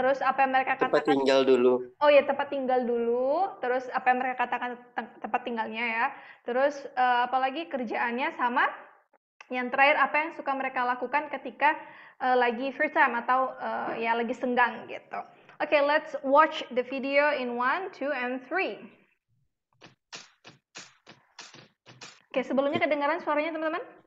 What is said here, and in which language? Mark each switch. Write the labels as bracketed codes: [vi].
[id] Terus apa yang mereka Tempat katakan? tinggal dulu. Oh ya, tempat tinggal dulu. Terus apa yang mereka katakan tempat tinggalnya ya. Terus apalagi kerjaannya, sama yang terakhir apa yang suka mereka lakukan ketika lagi [en] free time [id] atau ya lagi senggang gitu. [en] Oke, let's watch the video in 1, 2, and 3. [id] Oke, sebelumnya kedengaran suaranya teman-teman?